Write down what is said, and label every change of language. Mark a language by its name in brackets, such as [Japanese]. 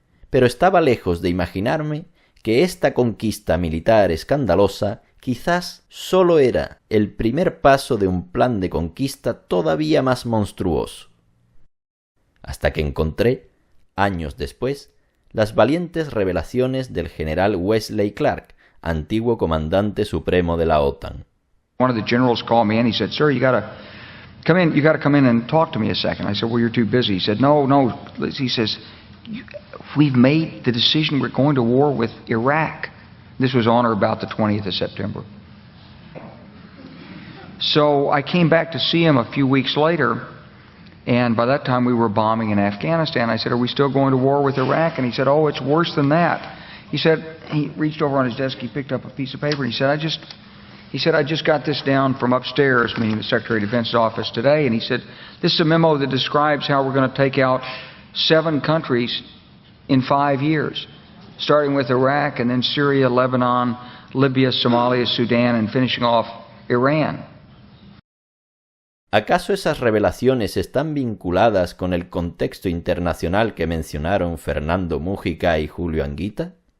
[Spanish] Pero estaba lejos de imaginarme que esta conquista militar escandalosa quizás solo era el primer paso de un plan de conquista todavía más monstruoso. Hasta que encontré, años después, las valientes revelaciones del general Wesley Clark, antiguo comandante supremo de la OTAN. [English] One of the generals called me and he said, "Sir, you gotta come in and talk to me a second." I said, "Well, you're too busy." He said, No. He says, "We've made the decision. We're going to war with Iraq." This was on or about the 20th of September. So I came back to see him a few weeks later, and by that time we were bombing in Afghanistan. I said, "Are we still going to war with Iraq?" And he said, "Oh, it's worse than that." He said, he reached over on his desk, he picked up a piece of paper, and he said, I just got this down from upstairs, meaning the Secretary of Defense's office today, and he said, "This is a memo that describes how we're going to take out 7 countries in 5 years, starting with Iraq and then Syria, Lebanon, Libya, Somalia, Sudan, and finishing off Iran." [Spanish] ¿Acaso esas revelaciones están vinculadas con el contexto internacional que mencionaron Fernando Mújica y Julio Anguita?